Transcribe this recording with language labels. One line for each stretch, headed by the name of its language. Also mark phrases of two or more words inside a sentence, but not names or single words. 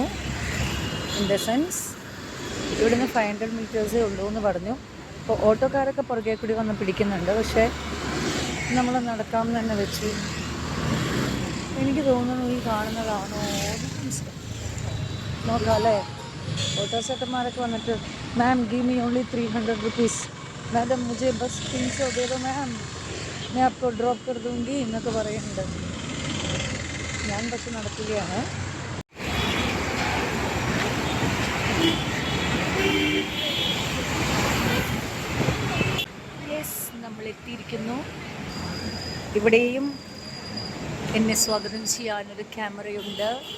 English: in the sense
Malayalam: ഇവിടുന്ന് 500 മീറ്റേഴ്സേ ഉള്ളൂ എന്ന് പറഞ്ഞു. അപ്പോൾ ഓട്ടോക്കാരൊക്കെ പുറകെ കൂടി വന്ന് പിടിക്കുന്നുണ്ട്. പക്ഷേ നമ്മൾ നടക്കാമെന്ന് തന്നെ വെച്ചു. എനിക്ക് തോന്നുന്നു ഈ കാണുന്നതാണോ നോക്കാം അല്ലേ. ഓട്ടോ ചേട്ടന്മാരൊക്കെ വന്നിട്ട്
English: ma'am give me only 300 rupees,
Hindi: मैडम मुझे बस 300 दे दो मैम, मैं आपको ड्रॉप कर दूँगी
Malayalam: എന്നൊക്കെ പറയുന്നുണ്ട്. ഞാൻ പക്ഷെ നടക്കുകയാണ്. യെസ്, നമ്മൾ എത്തിയിരിക്കുന്നു. ഇവിടെയും എന്നെ സ്വാഗതം ചെയ്യാനൊരു ക്യാമറയുണ്ട്.